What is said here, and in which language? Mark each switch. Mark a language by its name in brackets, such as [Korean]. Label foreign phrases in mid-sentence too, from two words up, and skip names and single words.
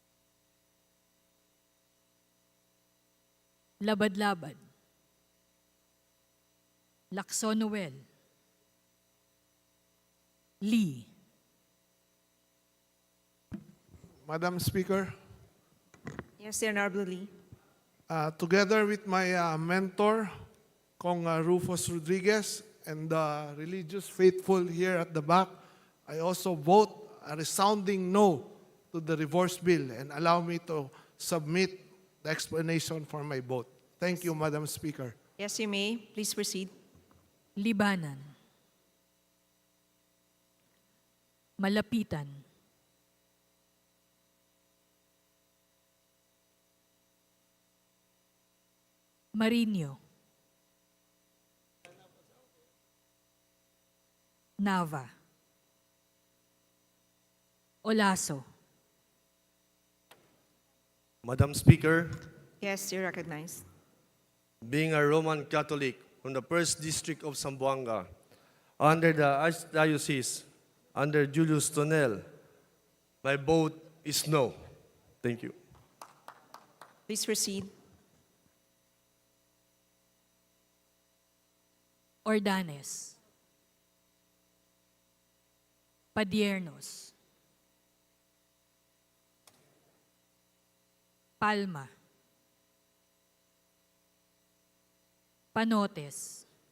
[English] Labad-labad, Lacson Noel. Lee. Madam Speaker, Yes, the Honorable Lee. together with my mentor, Kong Rufus Rodriguez, and the religious faithful here at the back, I also vote a resounding no to the reverse bill and allow me to submit the explanation for my vote. Thank you, Madam Speaker. Yes, you may. Please proceed. Libanan. Malapitan. Marinyo. Nava. Olaso. Madam Speaker, Yes, you're recognized. being a Roman Catholic from the First District of Zamboanga, under the Archdiocese, under Julius Tonel, my vote is no. Thank you. Please proceed. Ordanes. Padiernos. Palma. Panotes.